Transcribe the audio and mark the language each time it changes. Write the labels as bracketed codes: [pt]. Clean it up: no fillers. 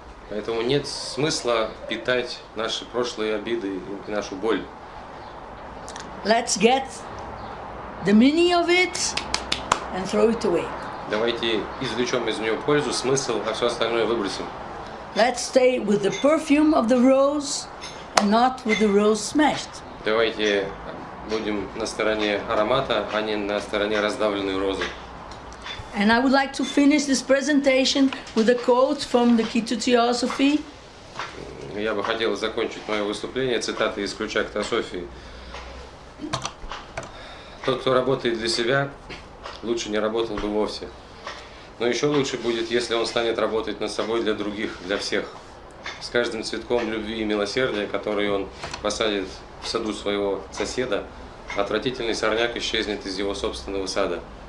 [ru] Поэтому нет смысла питать наши прошлые обиды и нашу боль. [en] Let's get the meaning of it and throw it away. [ru] Давайте извлечем из нее пользу, смысл, а все остальное выбросим. [en] Let's stay with the perfume of the rose and not with the rose smashed. [ru] Давайте будем на стороне аромата, а не на стороне раздавленной розы. [en] And I would like to finish this presentation with a quote from the Key to Theosophy. [ru] Я бы хотел закончить мое выступление цитатой из ключа к Теософии. Тот, кто работает для себя, лучше не работал бы вовсе. Но еще лучше будет, если он станет работать над собой для других, для всех. С каждым цветком любви и милосердия, который он посадит в саду своего соседа, отвратительный сорняк исчезнет из его собственного сада.